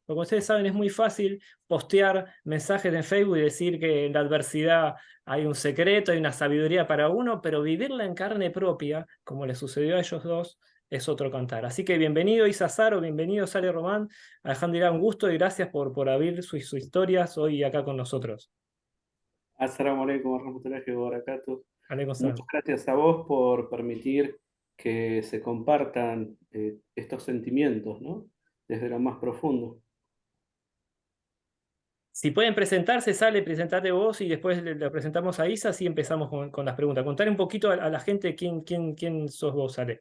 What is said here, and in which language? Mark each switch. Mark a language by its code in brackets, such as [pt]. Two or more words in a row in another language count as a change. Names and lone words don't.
[es] Como ustedes saben, es muy fácil postear mensajes en Facebook y decir que en la adversidad hay un secreto, hay una sabiduría para uno, pero vivirla en carne propia, como les sucedió a ellos dos, es otro cantar. Así que bienvenido Isa Saro, bienvenido Sale Román, Alejandra, un gusto y gracias por abrir sus historias hoy acá con nosotros. [ar] السلام عليكم ورحمة الله وبركاته. Alaikum [es] Muchas [ar] salam. [es] gracias a vos por permitir que se compartan estos sentimientos, ¿no? Desde lo más profundo. Si pueden presentarse, Sale, presentate vos y después le presentamos a Isa, así empezamos con las preguntas. Contar un poquito a la gente quién sos vos, Sale.